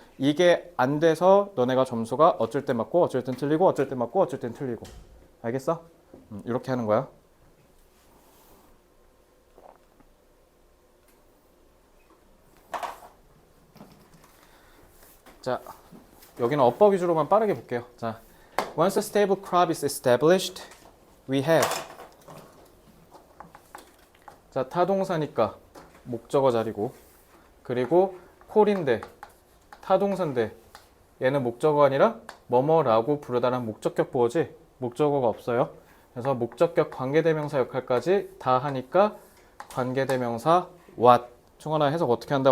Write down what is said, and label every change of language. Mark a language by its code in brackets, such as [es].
[ko] 이게 안 돼서 너네가 점수가 어쩔 때 맞고 어쩔 땐 틀리고 어쩔 땐 맞고 어쩔 땐 틀리고. 알겠어? 이렇게 하는 거야. 자, 여기는 어법 위주로만 빠르게 볼게요. [en] 자, once a stable crop is established, we have. [ko] 자, 타동사니까 목적어 자리고, 그리고 콜인데 타동사인데 얘는 목적어가 아니라 뭐뭐라고 부르다라는 목적격 보어지 목적어가 없어요. 그래서 목적격 관계대명사 역할까지 다 하니까 관계대명사 what. 충원아 해석 어떻게 한다?